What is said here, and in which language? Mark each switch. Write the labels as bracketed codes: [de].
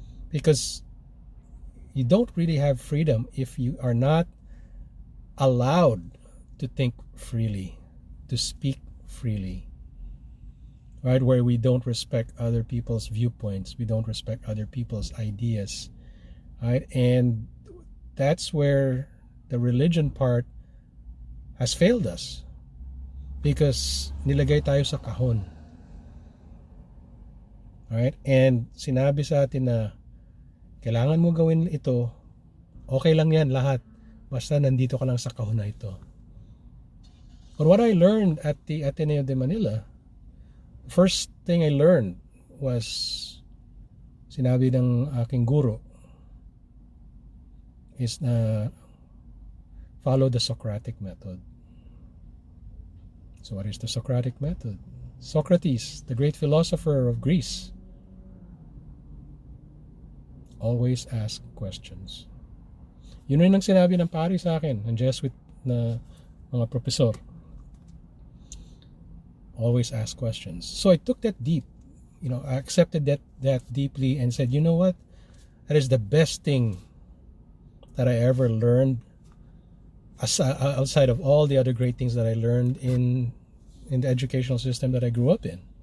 [en] Because you don't really have freedom if you are not allowed to think freely, to speak freely. Right? Where we don't respect other people's viewpoints, we don't respect other people's ideas. Right? And that's where the religion part has failed us. [tl] Because nilagay tayo sa kahon. Right? And sinabi sa atin na kailangan mo gawin ito, okay lang yan lahat, basta nandito ka lang sa kahon na ito. [en] But what I learned at the Ateneo de Manila, first thing I learned was, [tl] sinabi ng aking guro, [en] is na follow the Socratic method. So what is the Socratic method? Socrates, the great philosopher of Greece, always ask questions. [tl] Yun rin ang sinabi ng pari sa akin, ng Jesuit na mga professor. [en] Always ask questions. So I took that deep. I accepted that deeply and said, you know what? That is the best thing that I ever learned, outside of all the other great things that I learned in the educational system that I grew up in.